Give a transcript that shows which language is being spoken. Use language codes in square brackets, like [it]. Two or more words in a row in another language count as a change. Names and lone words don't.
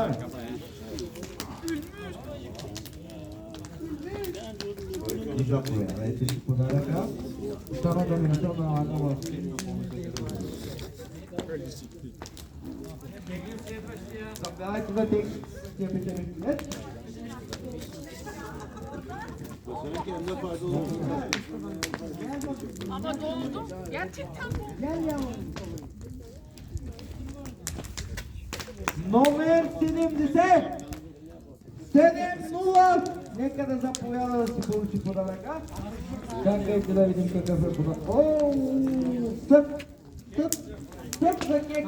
[bg] Заповядайте си подаръка. Втората минута налага в... Заповядайте да тия печели билет. [tr] Ama doldu. Gerçekten doldu. [bg] Номер 70. 7-0. Нека да заповяда да си получи подаръка. Чакайте да видим какъв е подарък. Ооо, съд за кек.